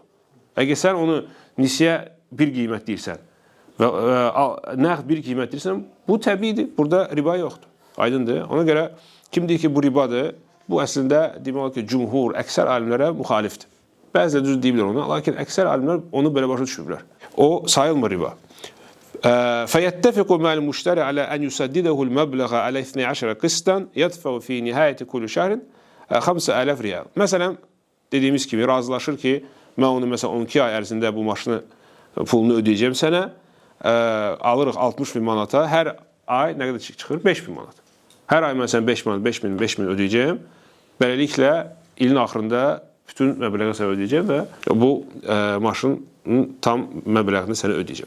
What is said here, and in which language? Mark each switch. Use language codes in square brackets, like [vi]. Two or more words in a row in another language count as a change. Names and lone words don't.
[az] Əgər sən onu nisyə bir qiymət deyirsən və nəqd bir qiymət deyirsən, bu təbiidir. Burada riba yoxdur. Aydındır. Ona görə kim deyir ki, bu ribadır, bu əslində demək ki, cümhur, əksər alimlərə müxalifdir. Bəzilə düz deyiblər ona, lakin əksər alimlər onu belə başa düşürlər. O sayılmır riba. [ar] فيتفق مع المشتري على أن يسدده المبلغ على 12 قسطا يدفع في نهاية كل شهر 5.000 riyal. [az] Məsələn, dediyimiz kimi razılaşır ki, mən onu məsələn 12 ay ərzində bu maşını pulunu ödəyəcəm sənə, alırıq 60.000 manata, hər ay nə qədər çıxır? 5.000 manat. Hər ay məsələn 5 manat, 5.000 ödəyəcəm. Beləliklə, ilin axırında bütün məbləği sənə ödəyəcəm və bu maşının tam məbləğini sənə ödəyəcəm.